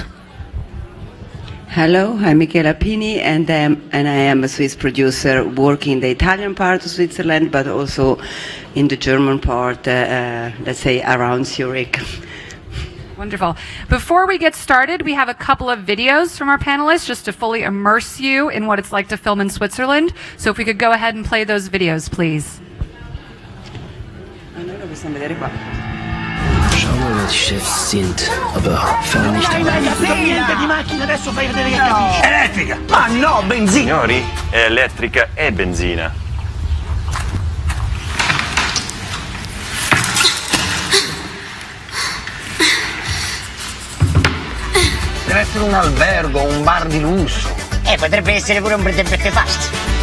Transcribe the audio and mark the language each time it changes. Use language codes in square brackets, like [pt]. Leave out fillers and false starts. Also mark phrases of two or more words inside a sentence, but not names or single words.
[en] Hello, I'm Michaela Pini, and I am a Swiss producer working in the Italian part of Switzerland, but also in the German part, let's say around Zurich. Wonderful. Before we get started, we have a couple of videos from our panelists just to fully immerse you in what it's like to film in Switzerland. So if we could go ahead and play those videos, please. [de] Schauen wir, wer die Chefs sind, aber fangen nicht an. [it] Non hai capito niente di macchina, adesso fai vedere che capisci. Elettrica! Ma no, benzina! Signori, è elettrica e benzina. Deve essere un albergo, un bar di lusso. Potrebbe essere pure un [en] bed and breakfast.